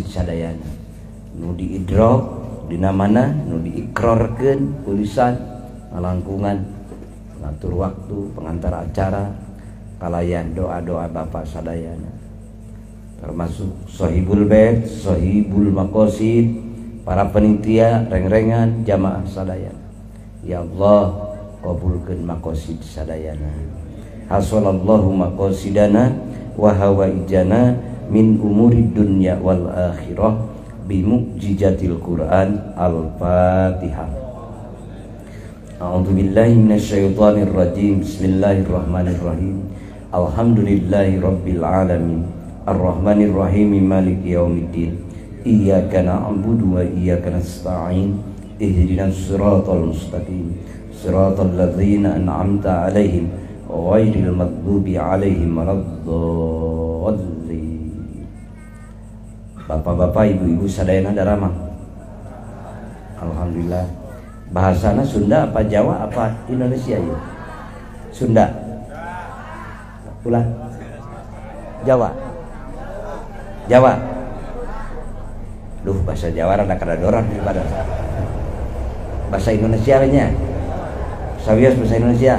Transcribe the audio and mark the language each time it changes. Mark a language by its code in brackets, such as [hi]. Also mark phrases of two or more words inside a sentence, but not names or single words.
[su] sadayana nu diidrok dina mana nu diikrorkeun tulisan ngalangkungan ngatur waktu [id] pengantar acara, [su] kalayan doa-doa bapak sadayana termasuk [ar] صاحب البيت، صاحب المقاصد, [su] para penitia reng-rengan jamaah sadayana. Ya Allah kabulkeun makosid sadayana, [ar] حصل الله مقاصدنا وحوائجنا من أمور الدنيا والآخرة بمعجزة القرآن. Al-Fatihah. أعوذ بالله من الشيطان الرجيم. بسم الله الرحمن الرحيم. الحمد لله رب العالمين. الرحمن الرحيم مالك يوم الدين. إياك نعبد وإياك نستعين. اهدنا الصراط المستقيم. صراط الذين أنعمت عليهم غير المغضوب عليهم ولا الضالين. [su] Bapak-bapak, ibu-ibu sadayana daramang. Alhamdulillah. Bahasana Sunda apa Jawa apa Indonesia ya? Sunda. Ulah. Jawa. Jawa. Duh, bahasa Jawa rada kadadoran daripada bahasa Indonesia nya. Sawios bahasa Indonesia.